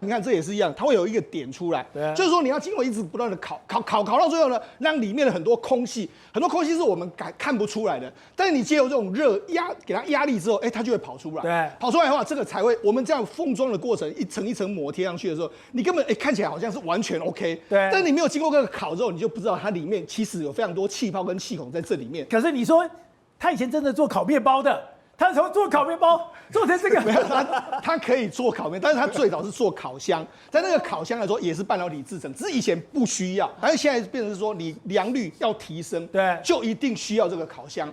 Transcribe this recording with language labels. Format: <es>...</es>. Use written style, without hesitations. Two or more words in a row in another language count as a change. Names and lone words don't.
<zh>你看這也是一樣，它會有一個點出來，就是說你要經過一直不斷的烤到最後呢，讓裡面的很多空氣是我們看不出來的，但是你藉由這種熱壓給它壓力之後，它就會跑出來。對，跑出來的話，這個才會我們這樣封裝的過程，一層一層膜貼上去的時候，你根本看起來好像是完全 OK。對，但是你沒有經過這個烤之後，你就不知道它裡面其實有非常多氣泡跟氣孔在這裡面。可是你說他以前真的做烤麵包的。他從做烤麵包做成這個，沒有他可以做烤麵，但是他最早是做烤箱，在那個烤箱來說也是半導體製程，只是以前不需要，但是現在變成是說你良率要提升，對，就一定需要這個烤箱。</zh>